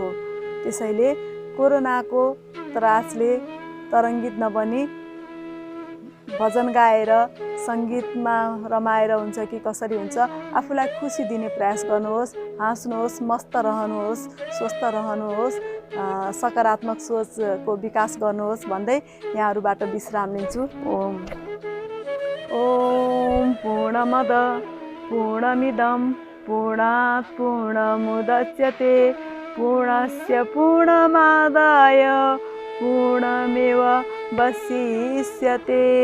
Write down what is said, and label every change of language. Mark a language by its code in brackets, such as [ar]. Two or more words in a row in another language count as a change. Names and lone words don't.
[ne] त्यसैले कोरोनाको त्रासले तरङ्गित नबनी भजन गाएर सङ्गीतमा रमाएर हुन्छ कि कसरी हुन्छ, आफूलाई खुसी दिने प्रयास गर्नुहोस्, हाँस्नुहोस्, मस्त रहनुहोस्, स्वस्थ रहनुहोस्, सकारात्मक सोचको विकास गर्नुहोस् भन्दै यहाँहरूबाट विश्राम लिन्छु। [sa] ओम पूर्णमद पूर्णमिदं पूर्णात् पूर्णमुदच्यते पूर्णस्य पूर्णमादाय पूर्णमेव वशिष्यते।